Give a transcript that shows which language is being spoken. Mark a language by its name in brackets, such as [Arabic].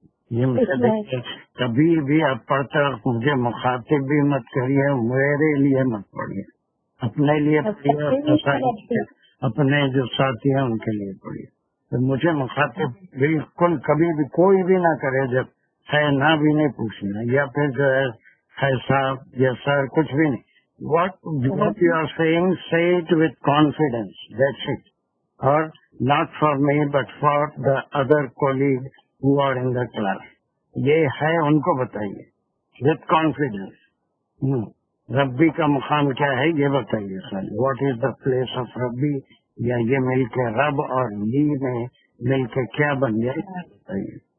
[Urdu] یہ مجھے دیکھیے، کبھی بھی آپ پڑھتے وقت مجھے مخاطب بھی مت کریے، میرے لیے مت پڑھیے، اپنے لیے پڑھیے، اپنے جو ساتھی ہیں ان کے لیے پڑھیے. تو مجھے مخاطب بالکل کبھی بھی کوئی بھی نہ کرے، جب ہے نہ بھی نہیں پوچھنا، یا پھر جو ہے صاحب یا سر کچھ بھی نہیں. [English] What you are saying say it with confidence, that's it. Or not for me but for the other colleague who are in the class. [Urdu] یہ ہے ان کو بتائیے [English] with confidence. [Urdu] ربی کا مقام کیا ہے یہ بتائیے سر. [English] what is the place of rabbi, [Urdu] یا یہ مل کے رب اور لی میں مل کے کیا بن جائے بتائیے.